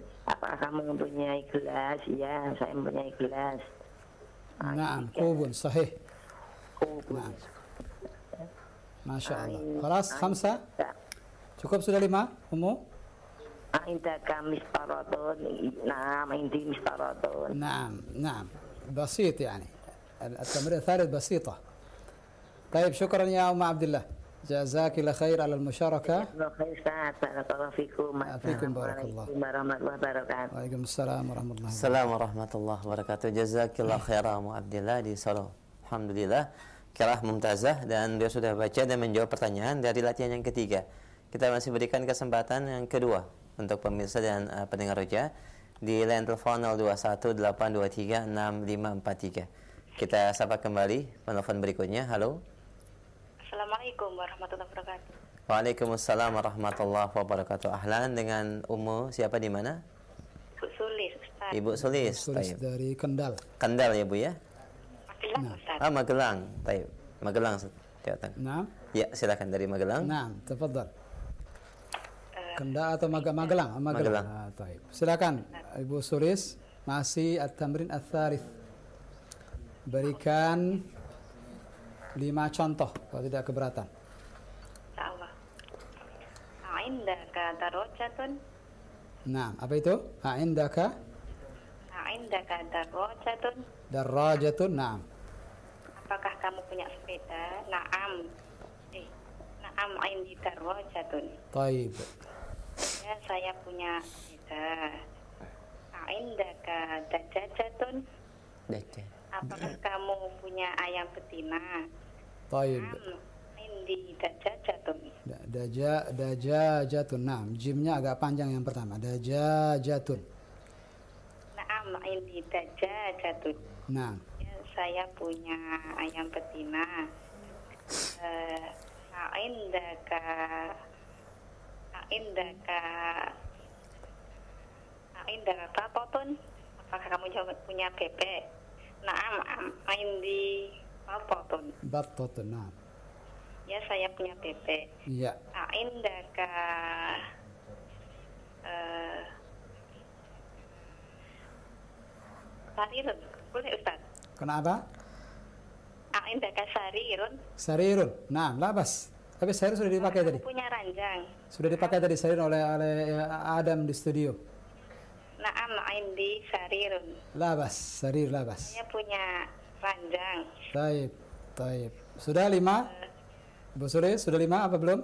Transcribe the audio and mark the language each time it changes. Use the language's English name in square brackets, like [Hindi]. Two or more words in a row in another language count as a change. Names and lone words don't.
[Indonesian] Apakah kamu mempunyai gelas? Ya, saya mempunyai gelas. [Arabic] نعم كوب صحيح. Kubun. Naam. ما شاء الله خلاص خمسة. [Indonesian] Cukup sudah 5, Ummu? [Arabic] عندك مسطرة نعم, عندي مسطرة. نعم نعم بسيط يعني التمرين الثالث بسيطة. طيب شكرا يا أم عبد الله جزاك الله خير على المشاركة. بارك الله فيكم. فيكم بارك الله. السلام عليكم ورحمة الله وبركاته. وعليكم السلام ورحمة الله وبركاته. السلام عليكم ورحمة الله وبركاته. جزاك الله خيرا Mu Abdillah di Solo. [Indonesian] Alhamdulillah, [Arabic] قراءة ممتازة [Indonesian] dan dia sudah baca dan menjawab pertanyaan dari latihan yang ketiga. Kita masih berikan kesempatan yang kedua untuk pemirsa dan pendengar Roja di line telepon 0218236543. Kita sapa kembali penelpon berikutnya. Halo. [Arabic] السلام عليكم ورحمة الله وبركاته. وعليكم السلام ورحمة الله وبركاته. Ahlan, [Indonesian] dengan Ummu siapa di mana? Bu Sulis, Ustaz. Ibu Sulis. Sulis [Arabic] Taib. [Indonesian] dari Kendal. Kendal ya Bu ya? Magelang, Ustaz. Magelang. Taib. Magelang. Jawa Tengah. [Arabic] نعم [Indonesian] Ya, silakan dari Magelang. [Arabic] نعم تفضل. [Indonesian] Kendal atau Magelang? Magelang. [Arabic] طيب. [Indonesian] Silakan Ibu Sulis, masih [Arabic] التمرين الثالث. [Indonesian] Berikan 5 contoh kalau tidak keberatan. [Arabic] إن شاء الله عندك دراجة. [Indonesian] Nah, apa itu? [Arabic] Indaka عندك دراجة. دراجة نعم. [Indonesian] Apakah kamu punya sepeda? [Arabic] نعم نعم, عندي دراجة. طيب. [Indonesian] Ya, saya punya sepeda. [Arabic] عندك دجاجة. Daja. [Indonesian] Apakah kamu punya ayam betina? [Arabic] طيب. نعم عندي دجاجة. دجاجة نعم, [Indonesian] jimnya agak panjang yang pertama. [Arabic] Dajajatun. نعم عندي دجاجة. Naam. [Indonesian] Ya, saya punya ayam betina. [Arabic] عندك بطة. [Indonesian] Apakah kamu punya bebek? [Arabic] نعم عندي بطة. بطة نعم. [Indonesian] Ya, saya punya bebek. Iya. [Arabic] عندك سرير. Boleh, Ustaz? [Indonesian] Kenapa? [Arabic] عندك سرير. سرير نعم لا بأس. [Indonesian] Tapi sarir sudah dipakai tadi. Punya ranjang. Sudah dipakai tadi sarir oleh Adam di studio. [Arabic] Naam, عندي سرير. لا بأس سرير لا بأس. [Indonesian] Saya punya ranjang. [Arabic] طيب طيب. [Indonesian] Sudah 5? Bu Sulis, sudah 5 apa belum?